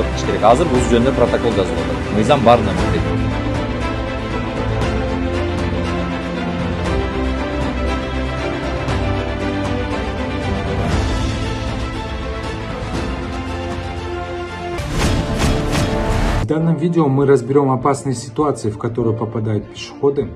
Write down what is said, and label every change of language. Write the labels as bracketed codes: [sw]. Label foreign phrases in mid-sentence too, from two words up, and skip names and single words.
[ky] Керек. Азыр бул жөнүндө протокол жазылып атат. Мыйзам баарына мындай. [ru] В данном видео мы разберем опасные ситуации, в которые попадают пешеходы.